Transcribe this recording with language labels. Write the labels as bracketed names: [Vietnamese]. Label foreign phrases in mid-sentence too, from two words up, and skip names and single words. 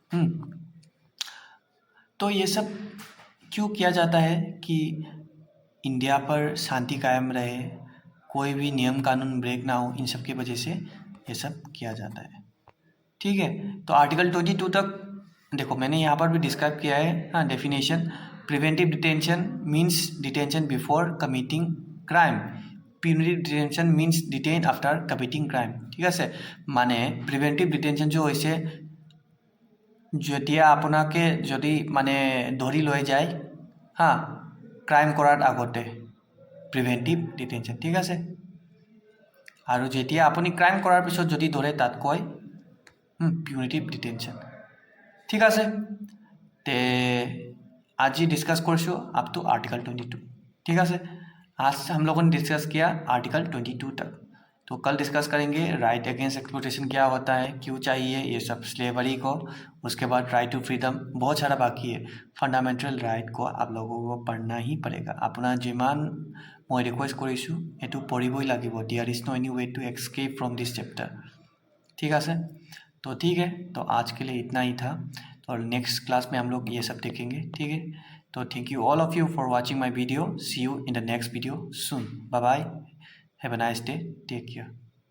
[Hindi] तो ये सब क्यों किया जाता है कि इंडिया पर शांति कायम रहे, कोई भी नियम कानून ब्रेक ना हो, इन सब की वजह से ये सब किया जाता है। ठीक है, तो आर्टिकल 22 तक देखो मैंने यहाँ पर भी डिस्क्राइब किया है, हाँ, डेफिनेशन। [English] preventive detention means detention before committing crime, punitive detention means detain after committing crime. [Assamese] ঠিক আছে, মানে প্ৰিভেণ্টিভ ডিটেনশ্যনটো হৈছে যেতিয়া আপোনাকে যদি মানে ধৰি লৈ যায়, হা, ক্ৰাইম কৰাৰ আগতে, [English] preventive detention. [Assamese] ঠিক আছে, আৰু যেতিয়া আপুনি ক্ৰাইম কৰাৰ পিছত যদি ধৰে তাত কয় [English] punitive detention. [Assamese] ঠিক আছে, তে আজি डिस्कस কৰিছোঁ [English] up to article 22. [Hindi] ठीक है, आज हम लोगों ने डिस्कस किया आर्टिकल 22 तक। तो कल डिस्कस करेंगे [English] right against exploitation [Hindi] क्या होता है, क्यों चाहिए ये सब स्लेवरी को, उसके बाद [English] right to freedom, [Hindi] बहुत सारा बाकी है। [English] fundamental right [Hindi] को आप लोगों को पढ़ना ही पड़ेगा। [Assamese] আপোনা যিমান মই ৰিকুৱেষ্ট কৰিছোঁ এইটো পঢ়িবই লাগিব। [English] there is no any way to escape from this chapter. [Hindi] ठीक है, तो ठीक है, तो आज के लिए इतना ही था, और नेक्स्ट क्लास में हम लोग ये सब देखेंगे। ठीक है, तो [English] thank you all of you for watching my video. see you in the next video soon bye bye have a nice day take care.